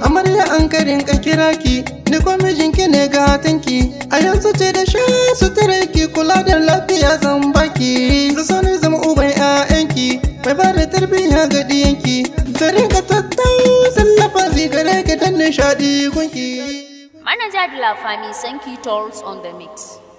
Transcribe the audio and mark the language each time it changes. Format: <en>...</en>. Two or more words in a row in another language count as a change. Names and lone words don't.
<ha>Amarya an ka rinka kira ki, ni ko mijin ki ne gatan ki. A yanzu ce da sha sutura ki, kula da lafiya zan baki. Su so ni zama uban ƴaƴan ki, mai ba da tarbiyya ga ɗiyan ki. Ka rinka tattausan lafazi gare ki dan nishaɗi gun ki.</ha> <fr>Manager de la famille, Sankey Tolls</fr> <en>on the mix.</en>